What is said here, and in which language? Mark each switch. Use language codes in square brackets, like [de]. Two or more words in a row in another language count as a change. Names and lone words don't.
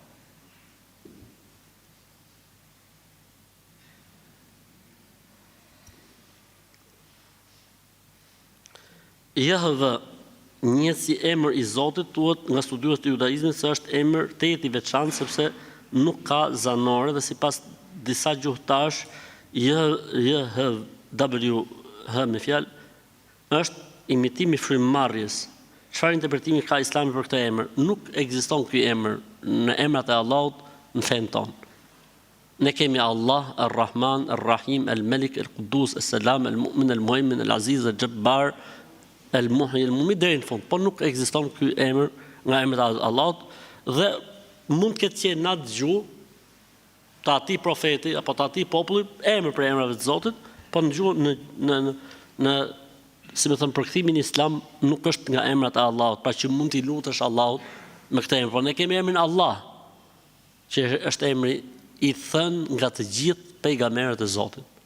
[sq] Jahve, një si emër i Zotit, thuhet nga studiues të judaizmit se është emër tetë i veçantë sepse nuk ka zanore dhe sipas disa gjuhëtarësh JHWH me fjalë është imitimi i frymëmarrjes. Çfarë interpretimi ka Islami për këtë emër? Nuk ekziston ky emër në emrat e Allahut në fenë tonë. Ne kemi Allah, Ar-Rahman, Ar-Rahim, Al-Malik, Al-Quddus, As-Salam, Al-Mu'min, Al-Muhaymin, Al-Aziz, Al-Jabbar, El-Muhyi, El-Mumit deri në fund, po nuk ekziston ky emër nga emrat e Allahut dhe mund të ketë qenë në atë gjuhë të atij profeti apo të atij populli emër për emrave të Zotit, po në gjuhën në si me thënë, përkthimi në Islam nuk është nga emrat e Allahut, pra që mund t'i lutesh Allahut me këtë emër, por ne kemi emrin Allah, që është emri i thënë nga të gjithë pejgamberët e Zotit.